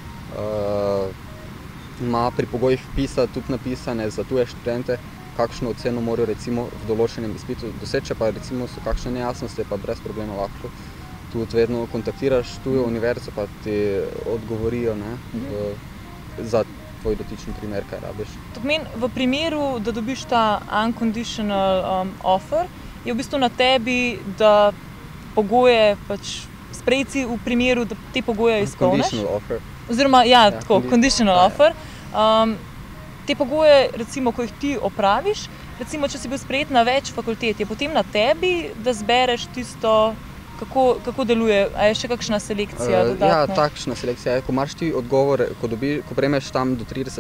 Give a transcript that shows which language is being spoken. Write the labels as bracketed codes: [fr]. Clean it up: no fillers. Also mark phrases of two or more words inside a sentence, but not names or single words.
[sl] ima pri pogojih vpisa tudi napisane za tuje študente, kakšno oceno morajo recimo v določenem izpitu doseči, če pa recimo so kakšne nejasnosti, pa brez problema lahko tudi vedno kontaktiraš tujo univerzo, pa ti odgovorijo za tvoj dotični primer, kaj rabiš. To pomeni, v primeru, da dobiš ta [en] unconditional offer, [sl] je v bistvu na tebi, da pogoje sprejeti v primeru, da te pogoje izpolniš. [en] Conditional offer. [sl] Oziroma, tako, [en] conditional offer. [sl] Te pogoje, recimo, ko jih ti opraviš, recimo, če si bil sprejet na več fakultet, je potem na tebi, da zbereš tisto, kako deluje, a je še kakšna selekcija dodatna? Ja, takšna selekcija je, ko imaš ti odgovore, ko prejmeš tam do 30.